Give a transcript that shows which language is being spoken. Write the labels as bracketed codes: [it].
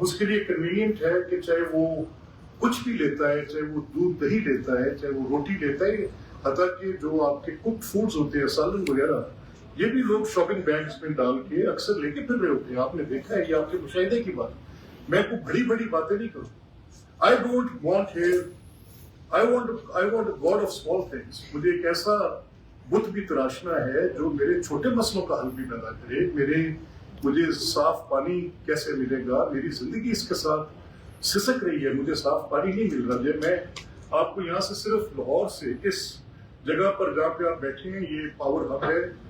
[ur] اب اس کے لیے کنوینئنٹ ہے کہ چاہے وہ کچھ بھی لیتا ہے, چاہے وہ دودھ دہی لیتا ہے, چاہے وہ روٹی لیتا ہے, حتیٰ کہ جو آپ کے کوکڈ فوڈز ہوتے ہیں سالن وغیرہ, یہ بھی لوگ شاپنگ بیگز میں ڈال کے اکثر لے کے پھر رہے ہوتے ہیں. آپ نے دیکھا ہے, یہ آپ کے مشاہدے کی بات. میں کوئی بڑی بڑی باتیں نہیں کروں. [en] I don't want here, I want a God of small things. [ur] مجھے ایک ایسا بت بھی تراشنا ہے جو میرے چھوٹے مسئلوں کا حل بھی پیدا کرے. مجھے صاف پانی کیسے ملے گا؟ میری زندگی اس کے ساتھ سسک رہی ہے, مجھے صاف پانی نہیں مل رہا. میں آپ کو یہاں سے صرف لاہور سے اس جگہ پر جہاں پہ آپ بیٹھے ہیں, یہ پاور ہب ہے.